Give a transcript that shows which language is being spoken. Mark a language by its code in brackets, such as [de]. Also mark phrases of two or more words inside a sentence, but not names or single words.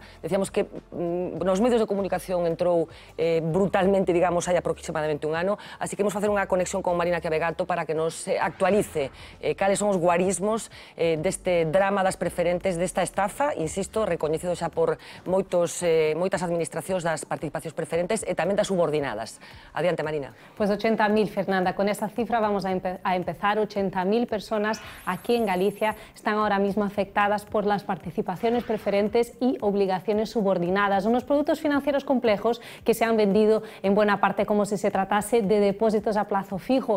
[gl] Decíamos que nos medios de comunicación entrou brutalmente, digamos, hai aproximadamente un ano, así que imos facer unha conexión con Marina Chiavegato para que nos actualice cales son os guarismos deste drama das preferentes, desta estafa, insisto, recoñecido xa por moitas administracións das participacións preferentes e tamén das subordinadas. Adiante, Marina. [es] Pues 80.000, Fernanda. Con esta cifra vamos a empezar. 80.000 personas aquí en Galicia están ahora mismo afectadas por las participaciones preferentes y obligaciones subordinadas, unos productos financieros complejos que se han vendido en buena parte como si se tratase de depósitos a plazo fijo.